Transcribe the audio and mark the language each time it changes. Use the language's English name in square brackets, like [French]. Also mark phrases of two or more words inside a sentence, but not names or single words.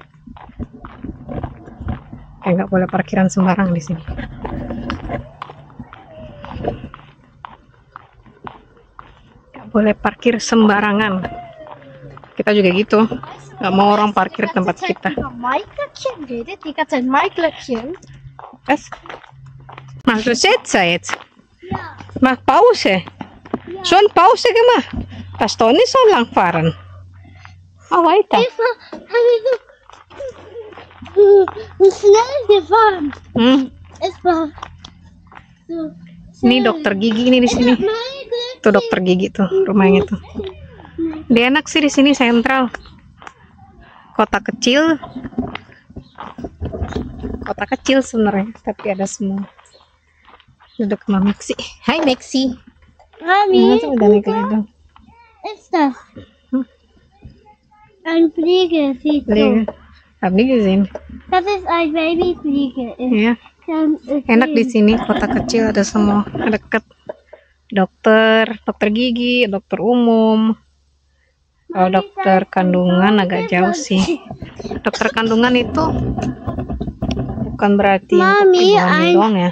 [Indonesian] Nggak boleh parkiran sembarang di sini. Nggak boleh parkir sembarangan. Kita juga gitu. Nggak mau orang parkir tempat kita. [German] Was? Machst du Sätze jetzt? Ja. Mach Pause. Schon Pause gemacht. Das doch nicht so lang fahren. Oh, weiter. Schnell gefahren. Es war so. [Indonesian] Ini dokter gigi ini di sini. Tuh dokter gigi tuh rumahnya tuh. Dia enak sih di sini, sentral. Kota kecil. Kota kecil sebenarnya, tapi ada semua. Duduk sama Maxi. Hai Maxi. Mami, Udah naik lagi. [German] ist das? Ein Fliegesicht. Hab nie gesehen. Das ist ein Babyfliege. [Indonesian] Ya. Enak di sini, kota kecil ada semua, deket. Dokter gigi, dokter umum. Kalau dokter kandungan agak jauh sih. Dokter kandungan itu bukan berarti untuk ibu hamil doang ya.